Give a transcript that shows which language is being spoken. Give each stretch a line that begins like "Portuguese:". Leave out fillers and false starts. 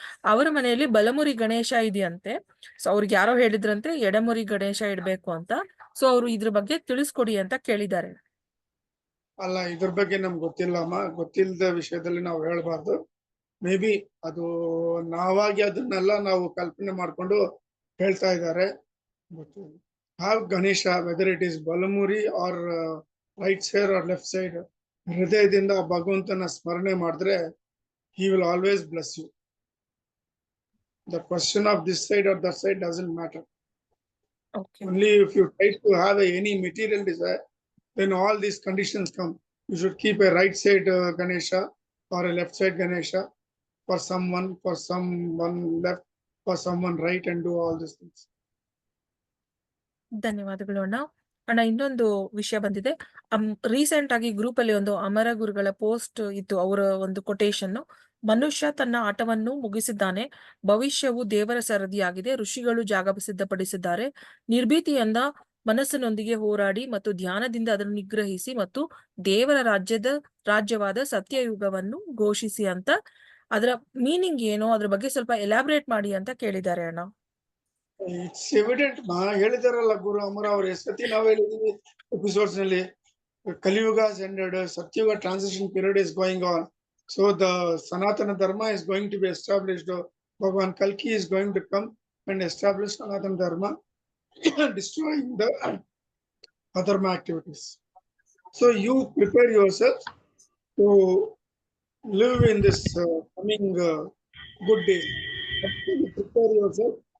Kannada: ಅವರ ಮನೆಯಲ್ಲಿ ಬಲಮುರಿ ಗಣೇಶ ಇದೆಯಂತೆ, ಸೊ ಅವ್ರಿಗೆ ಯಾರೋ ಹೇಳಿದ್ರಂತೆ ಎಡಮುರಿ ಗಣೇಶ ಇಡ್ಬೇಕು ಅಂತ. ಸೊ ಅವ್ರು ಇದ್ರ ಬಗ್ಗೆ ತಿಳಿಸ್ಕೊಡಿ ಅಂತ ಕೇಳಿದ್ದಾರೆ. ಅಲ್ಲ, ಇದ್ರ ಬಗ್ಗೆ ನಮ್ಗೆ ಗೊತ್ತಿಲ್ಲಮ್ಮ. ಗೊತ್ತಿಲ್ಲದ ವಿಷಯದಲ್ಲಿ ನಾವು ಹೇಳ್ಬಾರ್ದು. ಮೇ ಬಿ ಅದು ನಾವಾಗಿ ಅದನ್ನೆಲ್ಲ ನಾವು ಕಲ್ಪನೆ ಮಾಡ್ಕೊಂಡು ಹೇಳ್ತಾ ಇದ್ದಾರೆ.
English: But have Ganesha, whether it is Balamuri or right side or left side,
Kannada: ಹೃದಯದಿಂದ ಭಗವಂತನ ಸ್ಮರಣೆ ಮಾಡಿದ್ರೆ
English: he will always bless you. The question of this side or that side doesn't matter. Okay. Only if you try to have any material desire, then all these conditions come. You should keep a right side Ganesha or a left side Ganesha for someone left, for someone right, and do all these things.
Kannada: ಧನ್ಯವಾದಗಳು ಅಣ್ಣ. ಅಣ್ಣ ಇನ್ನೊಂದು ವಿಷಯ ಬಂದಿದೆ. Recent ಆಗಿ group ಅಲ್ಲಿ ಒಂದು ಅಮರ ಗುರುಗಳ ಪೋಸ್ಟ್ ಇತ್ತು. ಅವರ ಒಂದು ಕೊಟೇಶನ್, ಮನುಷ್ಯ ತನ್ನ ಆಟವನ್ನು ಮುಗಿಸಿದ್ದಾನೆ, ಭವಿಷ್ಯವು ದೇವರ ಸರದಿಯಾಗಿದೆ, ಋಷಿಗಳು ಜಾಗ ಸಿದ್ಧಪಡಿಸಿದ್ದಾರೆ, ನಿರ್ಭೀತಿಯಿಂದ ಮನಸ್ಸಿನೊಂದಿಗೆ ಹೋರಾಡಿ ಮತ್ತು ಧ್ಯಾನದಿಂದ ಅದನ್ನು ನಿಗ್ರಹಿಸಿ ಮತ್ತು ದೇವರ ರಾಜ್ಯವಾದ ಸತ್ಯಯುಗವನ್ನು ಘೋಷಿಸಿ ಅಂತ. ಅದರ ಮೀನಿಂಗ್ ಏನು, ಅದ್ರ ಬಗ್ಗೆ ಸ್ವಲ್ಪ ಎಲಾಬ್ರೇಟ್ ಮಾಡಿ ಅಂತ ಕೇಳಿದ್ದಾರೆ ಅಣ್ಣ.
English: it's evident
Kannada: ಹೇಳಿದಾರಲ್ಲ ಗುರು ಅಮರ ಅವರು, ಎಷ್ಟೊತ್ತಿ ನಾವು ಹೇಳಿದೀವಿ ಎಪಿಸೋಡ್ಸ್ ನಲ್ಲಿ.
English: Kaliyuga has ended, Satyuga transition period is going on, so the Sanatana Dharma is going to be established. Bhagavan Kalki is going to come and establish Sanatana Dharma, destroying the adharma activities. So you prepare yourself to live in this coming good days. You prepare yourself.